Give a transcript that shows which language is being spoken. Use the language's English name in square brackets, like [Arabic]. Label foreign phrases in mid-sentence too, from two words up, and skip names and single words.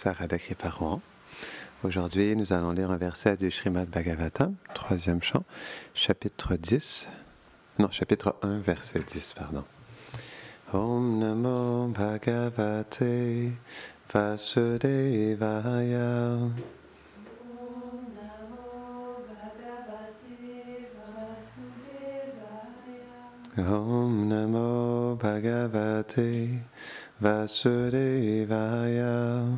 [French] à Radha-Kripa Rohan. Aujourd'hui, nous allons lire un verset du Srimad Bhagavatam, 3e chant, chapitre 1, verset 10, pardon. [Sanskrit] ॐ नमो भगवते वासुदेवाय. ॐ नमो भगवते वासुदेवाय.